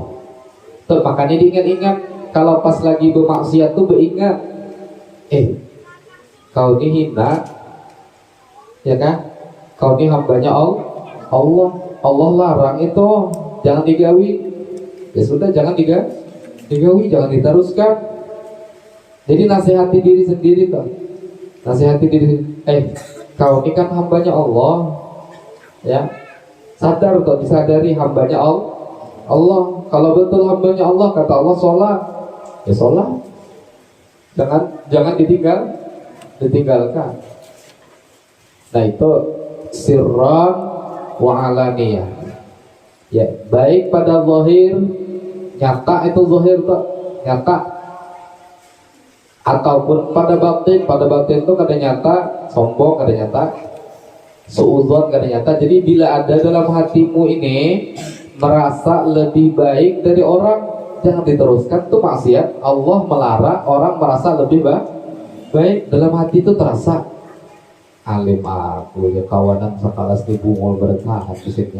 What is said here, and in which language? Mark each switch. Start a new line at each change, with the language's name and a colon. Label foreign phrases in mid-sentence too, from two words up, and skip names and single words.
Indonesian: Tuh, makanya diingat-ingat kalau pas lagi bermaksiat tuh beringat, kau ini hina, ya kan?
Banjar: Kau ini hambanya Allah larang itu jangan digawi. Ya sudah, jangan digawi, jangan diteruskan.
Indonesian: Jadi nasihati diri sendiri tuh. Nasihati diri. Kau ini kan hambanya Allah, ya. Sadar tuh, disadari hambanya Allah. Kalau betul hambanya Allah, kata Allah sholat, ya sholat. Jangan ditinggalkan. Nah itu
Arabic: سرا وعلانية.
Indonesian: Ya, baik pada zahir, nyata itu zahir tuh, nyata.
Banjar: Ataupun pada batin itu kada nyata, sombong kada nyata, suudzon kada nyata.
Indonesian: Jadi bila ada dalam hatimu ini merasa lebih baik dari orang, jangan diteruskan tuh maksiat. Allah melarang orang merasa lebih baik.
Banjar: Dalam hati itu terasa alim aku ya kawanan sekalas di bungul bertahan fisiknya.